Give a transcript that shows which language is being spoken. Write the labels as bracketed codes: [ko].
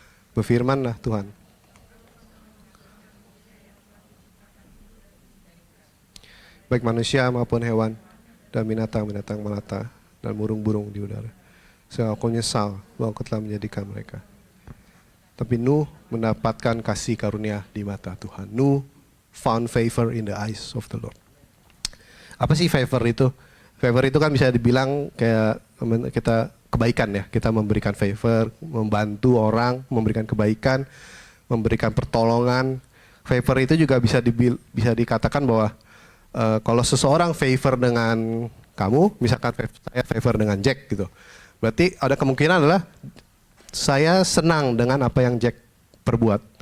[id] Berfirmanlah Tuhan, baik manusia maupun hewan dan binatang-binatang melata dan burung-burung di udara, sehingga aku nyesal bahwa aku telah menjadikan mereka. Tapi Nuh mendapatkan kasih karunia di mata Tuhan. [en] Nuh found favor in the eyes of the Lord. [id] Apa sih favor itu? Favor itu kan bisa dibilang kayak kita kebaikan ya. Kita memberikan favor, membantu orang, memberikan kebaikan, memberikan pertolongan. Favor itu juga bisa dikatakan bahwa kalau seseorang favor dengan kamu, misalkan saya favor dengan Jack gitu, berarti ada kemungkinan adalah saya senang dengan apa yang Jack perbuat.